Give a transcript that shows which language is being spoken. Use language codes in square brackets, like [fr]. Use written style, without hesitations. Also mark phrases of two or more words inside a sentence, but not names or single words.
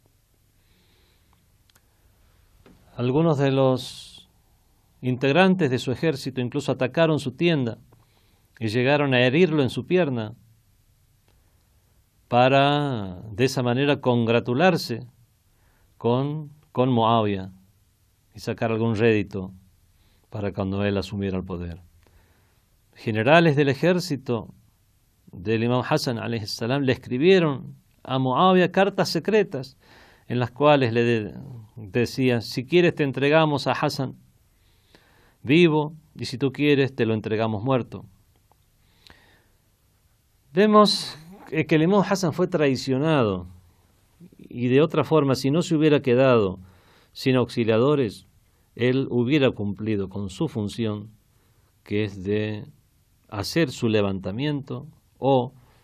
[es] Algunos de los integrantes de su ejército incluso atacaron su tienda y llegaron a herirlo en su pierna para de esa manera congratularse con Muawiyah y sacar algún rédito para cuando él asumiera el poder. Generales del ejército del imam Hassan [ar] عليه السلام [es] le escribieron a Muawiyah cartas secretas en las cuales le decían: si quieres te entregamos a Hassan vivo y si tú quieres te lo entregamos muerto. Vemos que el imam Hassan fue traicionado y de otra forma, si no se hubiera quedado sin auxiliadores, él hubiera cumplido con su función, que es de hacer su levantamiento o